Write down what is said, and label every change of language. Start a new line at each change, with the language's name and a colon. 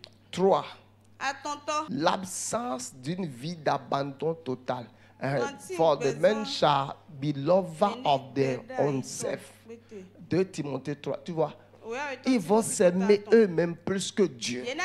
French: 3. L'absence d'une vie d'abandon total.
English: For the men shall be lovers of their own self.
French: 2 Timothée 3. Tu vois, ils vont s'aimer eux-mêmes plus que Dieu.